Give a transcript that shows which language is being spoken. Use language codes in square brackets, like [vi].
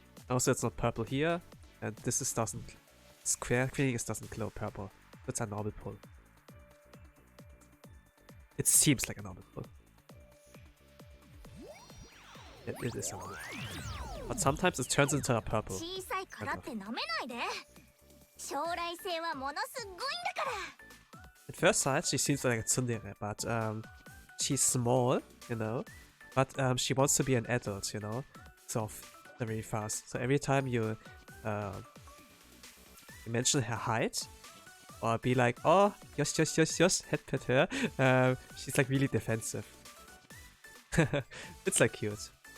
[en] Also, it's not purple here, and this is doesn't square thing. It doesn't glow purple. It's a normal pull. It seems like a normal pull. It is a normal. But sometimes it turns into a purple. [ja] 小さいからって舐めないで。将来性はものすごいんだから。 [en] At first sight, she seems like a tsundere, but she's small, you know. But she wants to be an adult, you know. So very fast. So every time you mention her height, or be like, oh, yes, head pet her, she's like really defensive. It's like cute.